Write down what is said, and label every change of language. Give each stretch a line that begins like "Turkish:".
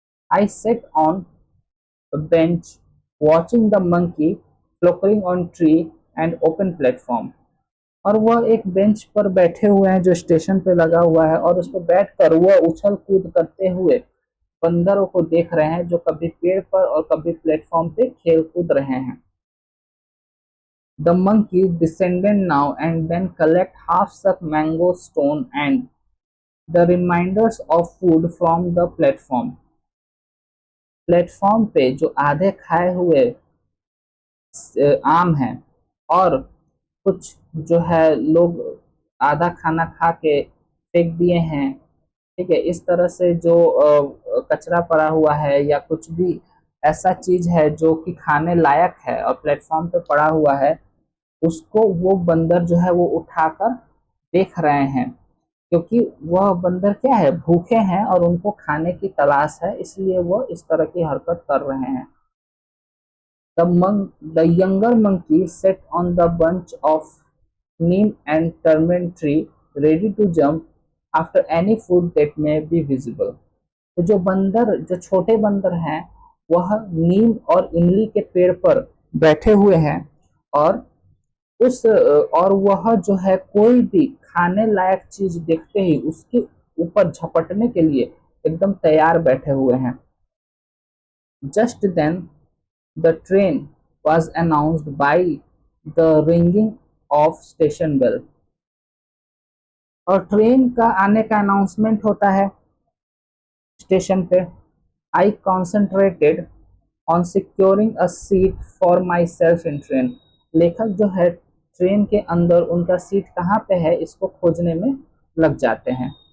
English: I sat on bench watching the monkey frolicking on tree and open platform.
Hindi: और वह एक bench पर बैठे हुए हैं जो स्टेशन पे लगा हुआ है, और उस पर बैठकर वह उछल कूद करते हुए बंदरों को देख रहे हैं जो कभी पेड़ पर और कभी प्लेटफॉर्म पे खेल कूद रहे हैं।
English: The monkey descended now and then collect half-sucked mango stone and the reminders of food from the platform।
Hindi: Platform पे जो आधे खाए हुए आम हैं और कुछ जो है लोग आधा खाना खा के फेंक दिए हैं, ठीक है, इस तरह से जो कचरा पड़ा हुआ है या कुछ भी ऐसा चीज है जो कि खाने लायक है और प्लेटफॉर्म पे पड़ा हुआ है, उसको वो बंदर जो है वो उठाकर देख रहे हैं, क्योंकि वह बंदर क्या है, भूखे हैं और उनको खाने की तलाश है, इसलिए वो इस तरह की हरकत कर रहे हैं।
English: The younger monkey sat on the bunch of neem and turmeric tree, ready to jump after any food that may be visible।
Hindi: तो जो छोटे बंदर हैं वह नीम और इमली के पेड़ पर बैठे हुए हैं, और और वह जो है कोई भी खाने लायक चीज देखते ही उसके ऊपर झपटने के लिए एकदम तैयार बैठे हुए हैं।
English: Just then the train was announced by the ringing of station bell।
Hindi: और ट्रेन का आने का अनाउंसमेंट होता है स्टेशन पे।
English: I concentrated on securing a seat for myself in train.
Hindi: लेखक जो है ट्रेन के अंदर उनका सीट कहाँ पे है इसको खोजने में लग जाते हैं।